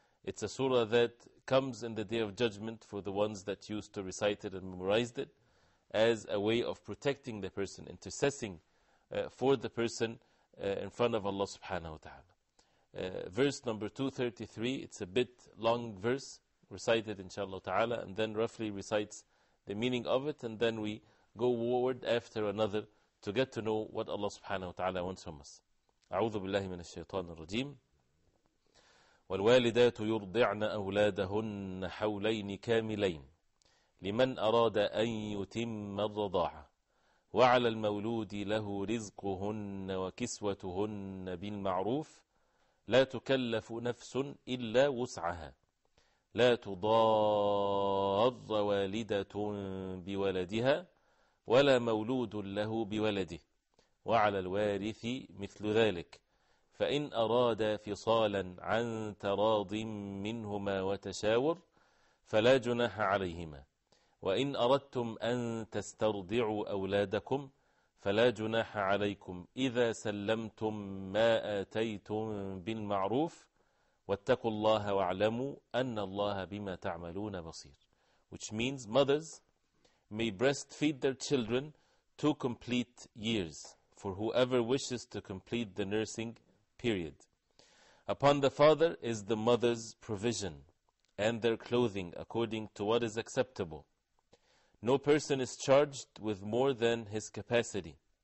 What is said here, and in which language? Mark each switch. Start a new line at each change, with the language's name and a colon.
English: It's a surah that comes in the Day of Judgment for the ones that used to recite it and memorized it as a way of protecting the person, intercessing for the person in front of Allah subhanahu wa ta'ala. Verse number 233, it's a bit long verse, recited inshallah ta'ala, and then roughly recites the meaning of it, and then we go word after another to get to know what Allah subhanahu wa ta'ala wants from us.
Arabic: أعوذ بالله من الشيطان الرجيم. والوالدات يرضعن أولادهن حولين كاملين لمن أراد أن يتم الرضاعة وعلى المولود له رزقهن وكسوتهن بالمعروف لا تكلف نفس إلا وسعها لا تضار والدة بولدها ولا مولود له بولده وعلى الوارث مثل ذلك فإن أرادا فصالا عن تراض منهما وتشاور فلا جناح عليهما وإن أردتم أن تسترضعوا أولادكم فلا جناح عليكم إذا سلمتم ما آتيتم بالمعروف واتقوا الله واعلموا أن الله بما تعملون بصير.
English: Which means mothers may breastfeed their children 2 complete years for whoever wishes to complete the nursing period. Upon the father is the mother's provision and their clothing according to what is acceptable. No person is charged with more than his capacity.